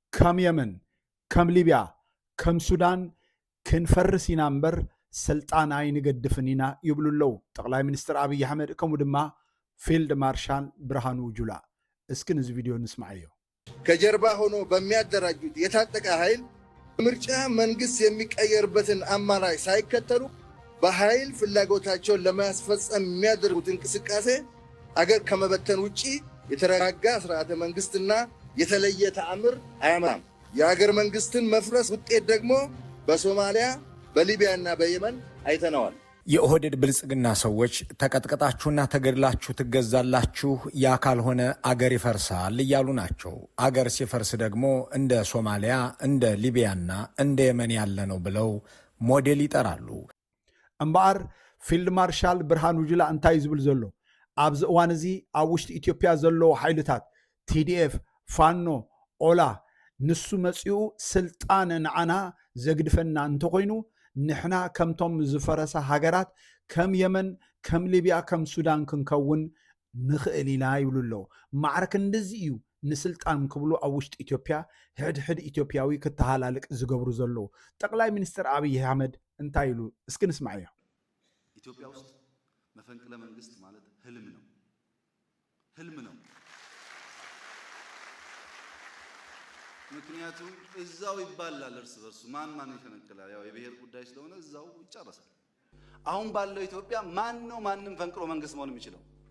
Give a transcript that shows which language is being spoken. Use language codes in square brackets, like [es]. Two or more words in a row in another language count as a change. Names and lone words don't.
[ti] ከም የመን ከም ሊብያ ከም ሱዳን ክንፈርሲና እምበር ስልጣን ኣይንገድፍን ኢና ይብሉ ኣለዉ ጠቅላይ ሚኒስትር አብይ አሕመድ ከምኡ ድማ ፊልድ ማርሻል ብርሃኑ ጁላ። እስኪ ነዚ ቪዲዮ እንስማዕዮ። [am] ከጀርባ ሆኖ በሚያደራጁት የታጠቀ ኃይል ምርጫ መንግስት የሚቀየርበትን አማራጭ ሳይከተሉ በኃይል ፍላጎታቸውን ለማስፈጸም የሚያደርጉት እንቅስቃሴ አገር ከመበተን ውጪ የተረጋጋ ስርዓተ መንግስትና የተለየ ተአምር አያመጣም። የአገር መንግስትን መፍረስ ውጤት ደግሞ በሶማሊያ በሊቢያና በየመን አይተነዋል። የኦህዴድ ብልጽግና ሰዎች ተቀጥቀጣችሁና ተገድላችሁ ትገዛላችሁ፣ ያ ካልሆነ አገር ይፈርሳል እያሉ ናቸው። አገር ሲፈርስ ደግሞ እንደ ሶማሊያ እንደ ሊቢያና እንደ የመን ያለ ነው ብለው ሞዴል ይጠራሉ። [ti] እምበኣር ፊልድ ማርሻል ብርሃኑ ጁላ እንታይ ዝብል ዘሎ ኣብዚ እዋን እዚ ኣብ ውሽጢ ኢትዮጵያ ዘለዎ ሓይልታት ቲዲኤፍ ፋኖ ኦላ ንሱ መፂኡ ስልጣን ንዓና ዘግድፈና እንተኮይኑ ንሕና ከምቶም ዝፈረሰ ሃገራት ከም የመን ከም ሊብያ ከም ሱዳን ክንከውን ንኽእል ኢና ይብሉ ኣለዉ። ማዕረክ እንደዚ እዩ ንስልጣን ክብሉ ኣብ ውሽጢ ኢትዮጵያ ሕድሕድ ኢትዮጵያዊ ክተሃላልቅ ዝገብሩ ዘለዉ። ጠቅላይ ሚኒስትር አብይ አሕመድ እንታይ ኢሉ እስኪ ንስማዕ እዮ። [am] ኢትዮጵያ ውስጥ መፈንቅለ መንግስት ማለት ህልም ነው። ምክንያቱም እዛው ይባላል እርስ በርሱ ማን ይፈነቅላል። ያው የብሔር ጉዳይ ስለሆነ እዛው ይጨረሳል። አሁን ባለው ኢትዮጵያ ማን ነው ማንም ፈንቅሎ መንግስት መሆን የሚችለው?